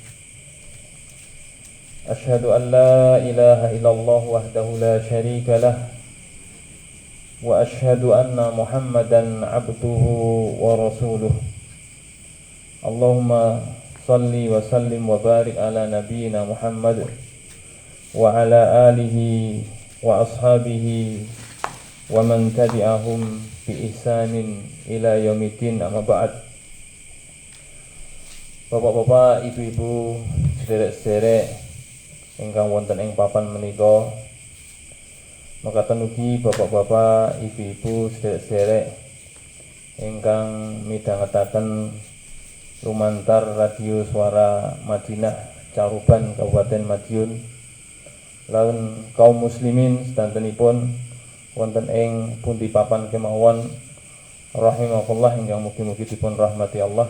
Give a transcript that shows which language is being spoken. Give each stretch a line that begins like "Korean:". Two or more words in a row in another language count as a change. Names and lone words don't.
Arabic: أشهد أن لا إله إلا الله وحده لا شريك له وأشهد أن محمدا عبده ورسوله اللهم صل وسلم وبارك على نبينا محمد وعلى آله وأصحابه ومن تبعهم بإحسان إلى يوم الدين أما بعد.
Javanese: Bapak-bapak, ibu-ibu, sederek-sederek ingkang wonten ing papan menika, mekaten ugi bapak-bapak, ibu-ibu, sederek-sederek ingkang midhangetaken lumantar radio Suara Madinah Caruban Kabupaten Madiun lan kaum muslimin sedantenipun wonten ing pundi papan kemawon rahimakumullah ingkang mugi-mugi dipun rahmati Allah.